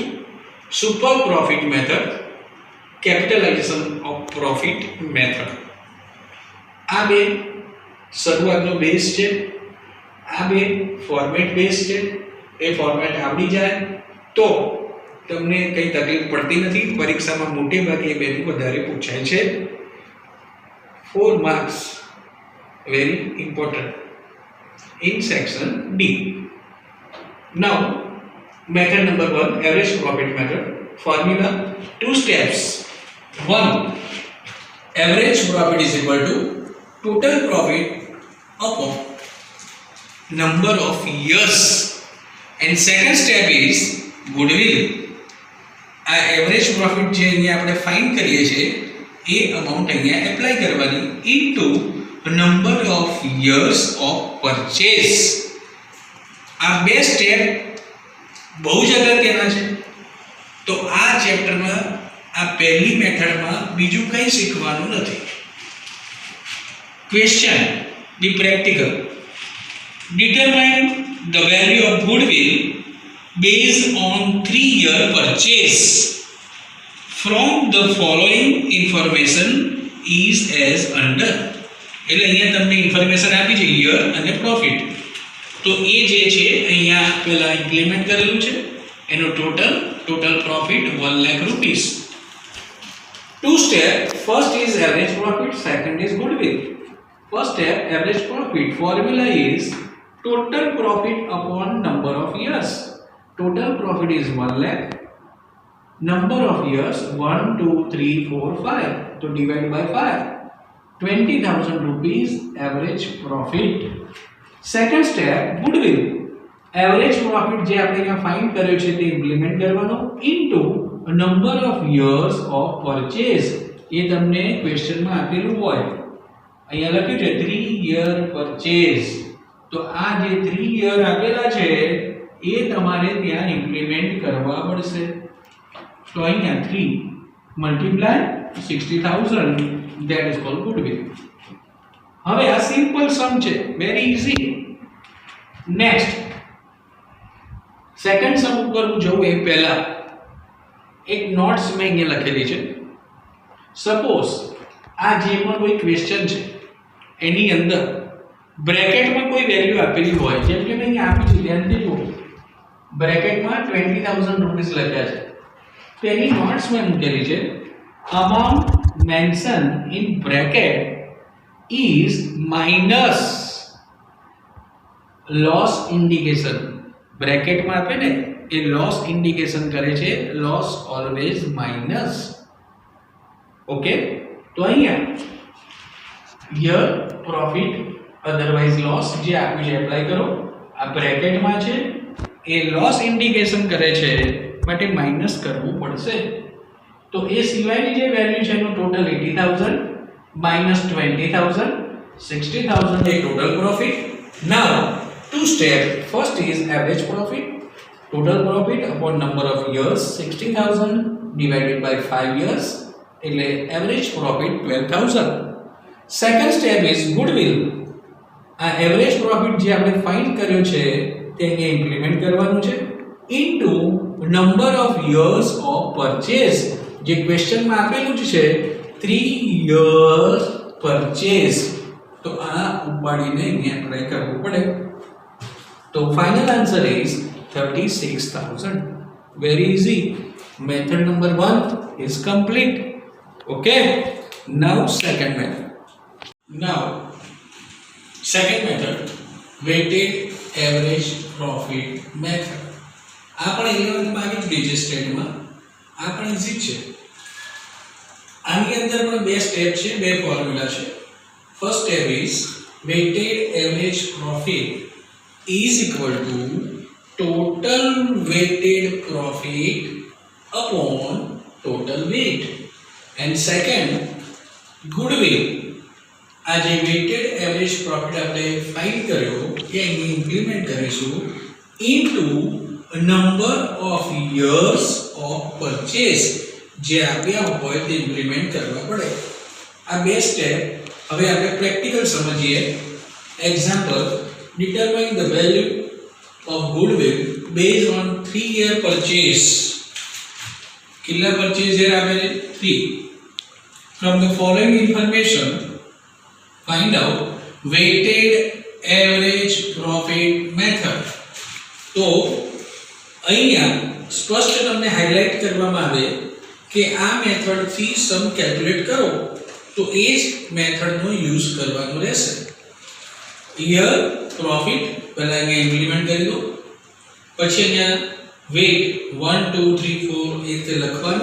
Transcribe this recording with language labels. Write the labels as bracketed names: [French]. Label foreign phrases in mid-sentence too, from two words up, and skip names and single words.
[English] super profit method, capitalization of profit method. [Gujarati] આ બે શરૂઆતનો બેઝ છે. આ બે ફોર્મેટ બેઝ છે. એ ફોર્મેટ આવડી જાય તો તમને કંઈ તકલીફ પડતી નથી. પરીક્ષામાં મોટે ભાગે એ બેનું વધારે પૂછાય છે. [English] 4 marks very important in section D. Now method number 1, average profit method. Formula 2 steps. 1, average profit is equal to total profit upon number of years, and second step is goodwill. [Gujarati] આ [English] average profit [Gujarati] જે અહીંયા આપણે ફાઇન્ડ કરીએ છીએ એ અમાઉન્ટ અહીંયા એપ્લાય કરવાની [English] into number of years of purchase. [Gujarati] આ બે સ્ટેપ બહુ જ અગત્યના છે. તો આ ચેપ્ટરમાં આ પહેલી મેથડમાં બીજું કંઈ શીખવાનું નથી. [English] question B practical. Determine the value of goodwill based on 3-year purchase. From the following information is as under. [Gujarati] એટલે અહીંયા તમને ઇન્ફોર્મેશન આપી છે યર અને પ્રોફિટ. તો એ જે છે અહીંયા પહેલા ઇમ્પ્લિમેન્ટ કરેલું છે. એનો [English] total profit [Gujarati] 1 લાખ રૂપીસ. [English] 2 step. First is average profit, second is goodwill. First step, average profit. Formula is total profit upon number of years. Total profit is 1 lakh. Number of years 1 2 3 4 5. So divide by 5. 20,000 rupees average profit. Second step, goodwill. Average profit [Gujarati] જે આપણે અહીંયા ફાઇન્ડ કર્યો છે તે ઇમ્પ્લિમેન્ટ કરવાનો [English] ઇનટુ number of years of purchase. [Gujarati] એ તમને ક્વેશ્ચનમાં આપેલું હોય. અહીંયા લખ્યું છે [English] 3-year purchase. [Gujarati] તો આ જે 3 યર આપેલા છે એ તમારે ત્યાં ઇમ્પ્લિમેન્ટ કરવા પડશે. તો અહીંયા 3 મલ્ટીપ્લાય 60,000, [English] that is called goodwill. [Gujarati] હવે આ [English] simple sum [Gujarati] છે, [English] very easy. next second sum [Gujarati] ઉપર હું જઉં એ પહેલા એક નોટ્સ મેં અહીંયા લખેલી છે. સપોઝ આ જે પણ કોઈ ક્વેશ્ચન છે એની અંદર બ્રેકેટમાં કોઈ વેલ્યુ આપેલી હોય, જેમ કે મેં અહીંયા આપી છે, ધ્યાનથી જુઓ, બ્રેકેટમાં 20,000 રૂપીસ લખ્યા છે, તો એની નોટ્સ મેં મૂકેલી છે, [English] amount mentioned in bracket is minus loss indication. [Gujarati] બ્રેકેટમાં આપે ને એ [English] loss indication [Gujarati] કરે છે, [English] loss always minus. [Gujarati] ઓકે, તો અહીંયા [English] year profit otherwise loss [Gujarati] જે આપ્યું છે એપ્લાય કરો. આ બ્રેકેટમાં છે એ [English] loss indication [Gujarati] કરે છે માટે માઇનસ કરવું પડશે. તો એ સિવાયની જે વેલ્યુ છે એનો ટોટલ 80,000 minus 20,000 60,000 એ [English] total profit. નાઉ two steps. First is average profit, total profit upon number of years, 60,000 divided by 5 years, એટલે average profit 12,000. Second step is goodwill. [Gujarati] આ [English] average profit [Gujarati] જે આપણે ફાઇન્ડ કર્યો છે તે અહીંયા ઇમ્પ્લિમેન્ટ કરવાનું છે [English] into number of years of purchase. [Gujarati] જે ક્વેશ્ચનમાં આપેલું છે [English] 3 years purchase, [Gujarati] તો આ ઉપાડીને અહીંયા એપ્લાય કરવું પડે. [English] तो final answer is 36,000. Very easy. Method number 1 is complete. Okay. Now second method. Weighted average profit method. [Gujarati] આપણે 11th માં આવી જ ગઈ છે સ્ટેટમાં. આ પણ ઈઝી છે. આની અંદર પણ બે સ્ટેપ છે, બે ફોર્મ્યુલા છે. [English] first step is weighted average profit is equal to total weighted profit upon total weight. And second, goodwill. [Gujarati] આ જે [English] weighted average profit [Gujarati] આપણે ફાઇન્ડ કર્યો એ અહીં ઇમ્પ્લિમેન્ટ કરીશું [English] into number of years of purchase. [Gujarati] જે આપ્યા હોય તે ઇમ્પ્લિમેન્ટ કરવા પડે. આ બે સ્ટેપ હવે આપણે પ્રેક્ટિકલ સમજીએ. એક્ઝામ્પલ, [English] determine the value of goodwill based on 3-year purchase. [Hindi] कितना purchase है आपने 3. [English] From the following information, find out weighted average profit method. [Gujarati] तो અહીંયા સ્પષ્ટ તમને હાઇલાઇટ કરવામાં આવે કે આ મેથડ થી સમ કેલ્ક્યુલેટ કરો તો એ જ મેથડનો યુઝ કરવાનો રહેશે. [English] year profit [Gujarati] પહેલા અહીંયા ઇમ્પ્લિમેન્ટ કરી દો, પછી અહીંયા વેટ 1 2 3 4 એ રીતે લખવાનું.